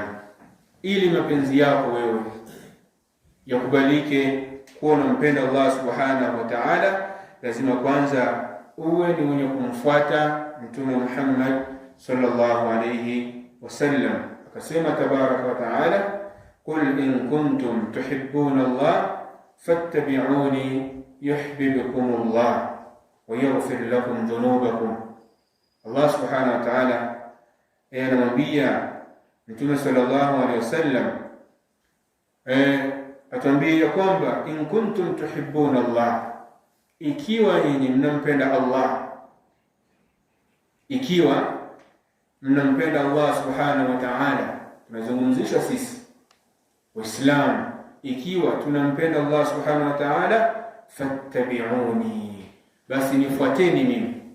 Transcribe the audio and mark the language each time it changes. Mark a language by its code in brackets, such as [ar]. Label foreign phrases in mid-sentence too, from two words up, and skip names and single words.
[sw] Ili mapenzi yako wewe yakubalike kuwa unampenda Allah [ar] سبحانه وتعالى, [sw] lazima kwanza uwe ni mwenye kumfuata Mtume Muhammad [ar] صلى الله عليه وسلم. Akasema تبارك وتعالى، قل إن كنتم تحبون الله فاتبعوني يحببكم الله ويغفر لكم ذنوبكم. [sw] Allah [ar] سبحانه وتعالى [sw] anamwambia Mtume [ar] صلى الله عليه وسلم, [sw] atuambia kwamba [ar] إن كنتم تحبون الله, [sw] ikiwa nyinyi mnampenda Allah, ikiwa mnampenda Allah [ar] سبحانه وتعالى. [sw] Tunazungumzisha sisi Waislamu, ikiwa tunampenda Allah [ar] سبحانه وتعالى, [sw] fattabi'uni, basi nifuateni mimi.